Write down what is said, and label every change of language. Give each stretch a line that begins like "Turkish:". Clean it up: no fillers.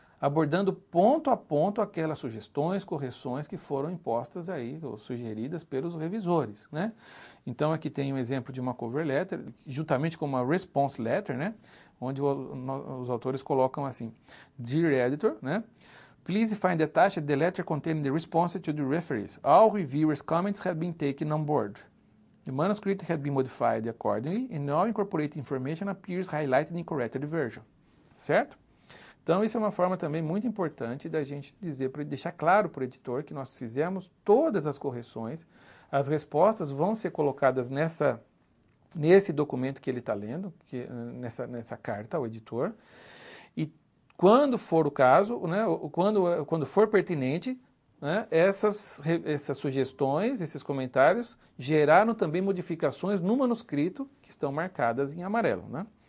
Portuguese: abordando ponto a ponto aquelas sugestões, correções que foram impostas aí, ou sugeridas pelos revisores, né? Então aqui tem um exemplo de uma cover letter, juntamente com uma response letter, né? Onde os autores colocam assim:
English: Dear Editor,
Portuguese: né?
English: Please find attached the letter containing the response to the referees. All reviewers' comments have been taken on board. The manuscript has been modified accordingly, and all incorporated information appears highlighted in corrected version.
Portuguese: Certo? Então, isso é uma forma também muito importante da gente dizer, deixar claro para o editor que nós fizemos todas as correções, as respostas vão ser colocadas nesse documento que ele está lendo, nessa carta ao editor, e quando for o caso, né, quando for pertinente, né, essas sugestões, esses comentários, geraram também modificações no manuscrito que estão marcadas em amarelo, né?